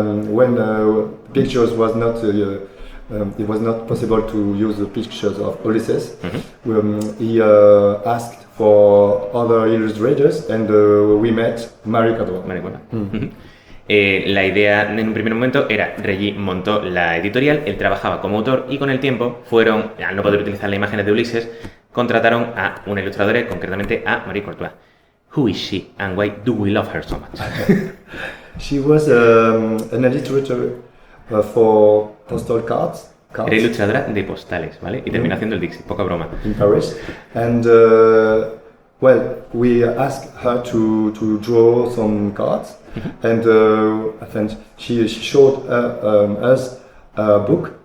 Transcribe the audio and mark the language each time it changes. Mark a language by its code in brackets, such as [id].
[en] When pictures was not, it was not possible to use the pictures of Ulysses. He asked for other illustrators, and we met Marie Córdoba. [es] La idea en un primer momento era, Régis montó la editorial, él trabajaba como autor y con el tiempo al no poder utilizar las imágenes de Ulises, contrataron a una ilustradora, concretamente a Marie Córdoba. [en] Who is she and why do we love her so much? She was an illustrator for postal cards. [es] Era ilustradora de postales, ¿vale? Y terminó haciendo el Dixit, poca broma. [en] In Paris. And, well, we asked her to draw some cards. And I think she showed us a book.